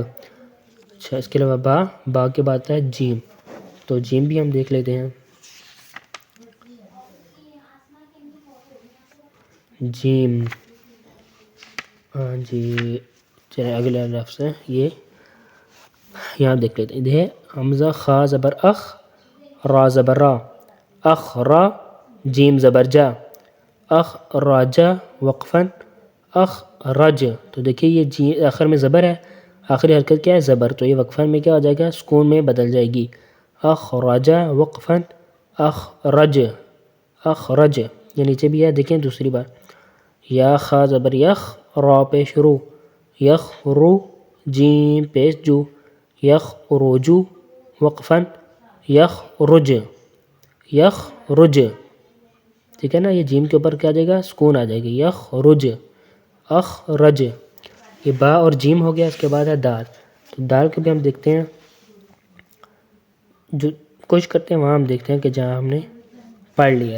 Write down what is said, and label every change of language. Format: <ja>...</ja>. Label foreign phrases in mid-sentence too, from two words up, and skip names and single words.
<ur>اچھا، اس کے علاوہ با کے بعد ہے جیم، تو جیم بھی ہم دیکھ لیتے ہیں، جیم، ہاں جی، چلیں اگلا لفظ ہے یہ، یہاں دیکھ لیتے ہیں، یہ حمزہ خا زبر اخ، را زبر را، اخ را، جیم زبر جا، اخ راجا، وقفاً اخ رج۔ تو دیکھیے یہ جی آخر میں زبر ہے، آخری حرکت کیا ہے؟ زبر، تو یہ وقفاً میں کیا ہو جائے گا؟ سکون میں بدل جائے گی، اخ راجا، وقفاً اخ رج، اخ رج۔ یہ نیچے بھی ہے، دیکھیں دوسری بار، یا خا زبر یخ، را پیش رو، یخ رو، جیم پیش جو، یخ روجو، وقفاً یخ رج، یخ رج، ٹھیک ہے نا۔ یہ جیم کے اوپر کیا آ جائے گا؟ سکون آ جائے گی، یخ رج، اخ رج۔ یہ با اور جیم ہو گیا۔ اس کے بعد ہے دال، تو دال کو بھی ہم دیکھتے ہیں، جو کوشش کرتے ہیں وہاں ہم دیکھتے ہیں کہ جہاں ہم نے پڑھ لیا ہے۔</ur>